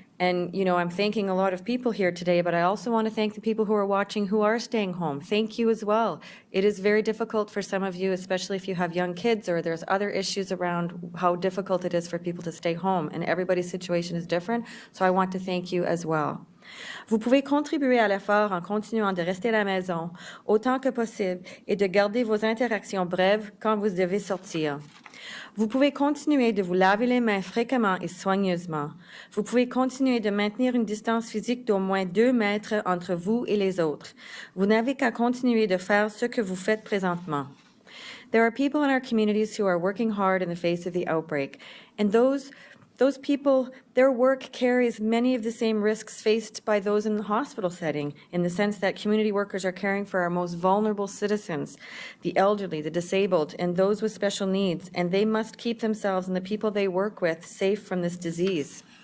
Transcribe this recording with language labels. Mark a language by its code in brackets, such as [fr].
[en] And, you know, I'm thanking a lot of people here today, but I also want to thank the people who are watching who are staying home. Thank you as well. It is very difficult for some of you, especially if you have young kids or there's other issues around how difficult it is for people to stay home, and everybody's situation is different, so I want to thank you as well. [fr] Vous pouvez contribuer à l'effort en continuant de rester à la maison autant que possible et de garder vos interactions brèves quand vous devez sortir. Vous pouvez continuer de vous laver les mains fréquemment et soigneusement. Vous pouvez continuer de maintenir une distance physique d'au moins 2 mètres entre vous et les autres. Vous n'avez qu'à continuer de faire ce que vous faites présentement. [en] There are people in our communities who are working hard in the face of the outbreak, and those people, their work carries many of the same risks faced by those in the hospital setting, in the sense that community workers are caring for our most vulnerable citizens, the elderly, the disabled, and those with special needs, and they must keep themselves and the people they work with safe from this disease.